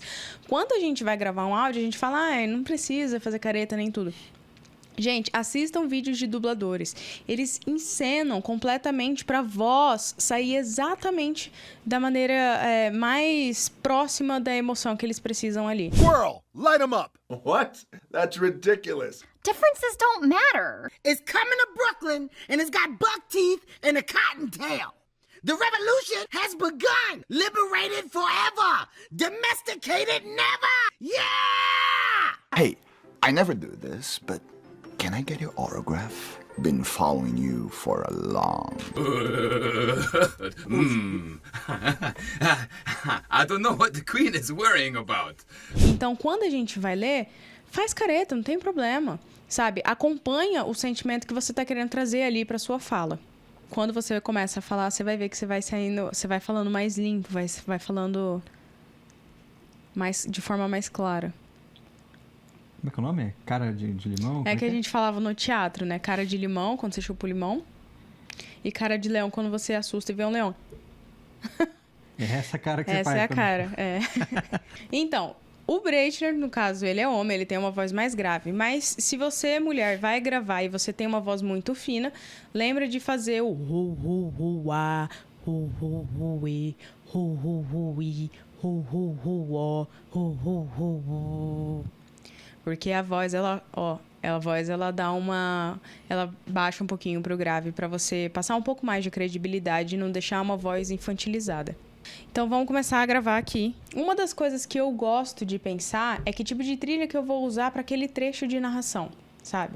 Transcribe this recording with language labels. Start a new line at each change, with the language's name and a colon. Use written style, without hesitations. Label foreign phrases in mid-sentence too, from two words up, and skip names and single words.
Portuguese: Quando a gente vai gravar um áudio, a gente fala, não precisa fazer careta nem tudo. Gente, assistam vídeos de dubladores. Eles encenam completamente para a voz sair exatamente da maneira mais próxima da emoção que eles precisam ali.
English: Squirrel, light 'em up. What? That's ridiculous. Differences don't matter. It's coming to Brooklyn, and it's got buck teeth and a cottontail. The revolution has begun. Liberated forever. Domesticated never. Yeah! Hey, I never do this, but can I get your autograph? Been following you for a long... I don't know what the Queen is worrying about.
Portuguese: Então, quando a gente vai ler, faz careta, não tem problema. Sabe? Acompanha o sentimento que você está querendo trazer ali para sua fala. Quando você começa a falar, você vai ver que você vai saindo, você vai falando mais limpo, vai falando de forma mais clara. Como é que é o nome? Cara de limão? É que a gente falava no teatro, né? Cara de limão, quando você chupa o limão. E cara de leão, quando você assusta e vê um leão. É essa cara que você faz. Essa é a cara, Então, o Breitner, no caso, ele é homem, ele tem uma voz mais grave. Mas se você, mulher, vai gravar e você tem uma voz muito fina, lembra de fazer o hu-hu-hu-ah, hu-hu-hu-i, hu-hu-hu-i, hu-hu-hu-ó, hu-hu-hu-hu. Porque a voz, ela dá ela baixa um pouquinho pro grave para você passar um pouco mais de credibilidade e não deixar uma voz infantilizada. Então, vamos começar a gravar aqui. Uma das coisas que eu gosto de pensar é que tipo de trilha que eu vou usar para aquele trecho de narração, sabe?